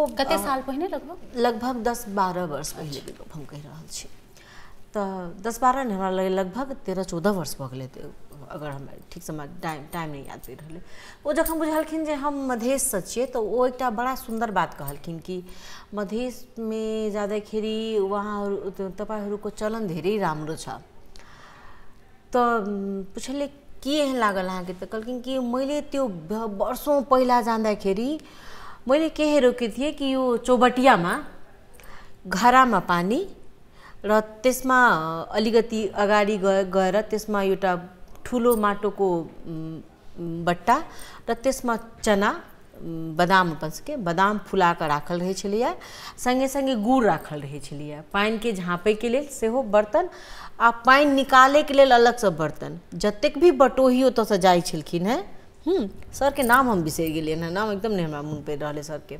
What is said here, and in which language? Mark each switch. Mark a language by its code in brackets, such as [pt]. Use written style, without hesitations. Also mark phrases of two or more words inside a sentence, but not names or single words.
[mai] कते साल पहिने लगभग 10-12 वर्ष पहिलेके गप हम कहि रहल छी। तऽ 10-12 नहि, हमरा लगभग 13-14 वर्ष भऽ गेलै, अगर हमरा ठीकसँ टाइम नहीं याद पड़ि रहलै। ओ जखन बुझलखिन जे हम मधेशसँ छियै तऽ ओ एकटा बड़ा सुन्दर बात कहलखिन कि [ne] मधेशमे जाँदाखेरि वहाँ तपाईँहरूको चलन धेरै राम्रो छ। [mai] तऽ पुछलिए के एहन लागल अहाँके, तऽ कहलखिन कि [ne] मैले त्यो वर्षौँ पहिला जाँदाखेरि मैले के हेरेको थिएँ कि यो चौबटियामा घरामा पानी र त्यसमा अलिकति अगाडि गएर त्यसमा एउटा ठुलो माटोको बट्टा र त्यसमा चना, बदाम, [mai] अपन सबके बदाम फुलाकर राखल रहै छलैए, संगे संगे गुड़ राखल रहै छलैए, पानिके झाँपैके लेल सेहो बर्तन आ पानि निकालैके लेल अलगसँ बर्तन। जतेक भी बटोही ओतऽसँ जाइ छलखिन हेँ, सरके नाम हम बिसरि गेलियै हँ, नाम एकदम नहि हमरा मोन पड़ि रहल है सरके।